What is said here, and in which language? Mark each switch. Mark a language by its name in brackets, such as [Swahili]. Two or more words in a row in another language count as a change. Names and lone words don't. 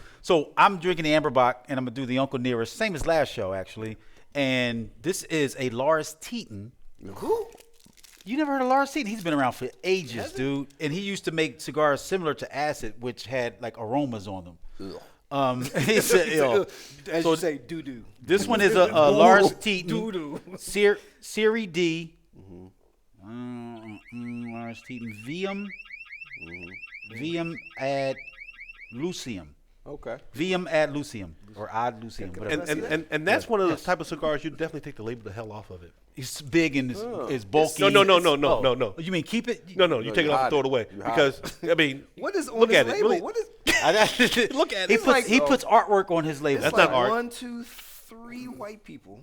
[English] So I'm drinking the Amber Bach, and I'm gonna do the Uncle Nearest, same as last show actually. And this is a Lars Teten. Who? You never heard of Lars Teten? He's been around for ages, dude. And he used to make cigars similar to acid, which had like aromas on them. He said, As so you say, doo-doo. this one is a Lars Teten Doo-doo. Serie D. Lars Teten Vium ad Lucium. Okay. Vium ad Lucium or ad Lucium. Whatever. And that's one of those type of cigars you definitely take the label the hell off of it. It's big and it's bulky. No. You mean keep it? No, you take it off and throw it away. Because, I mean, What is on look this at it. label? Really- What is Look at it. it. He puts artwork on his label. That's like not art. 1, 2, 3 white people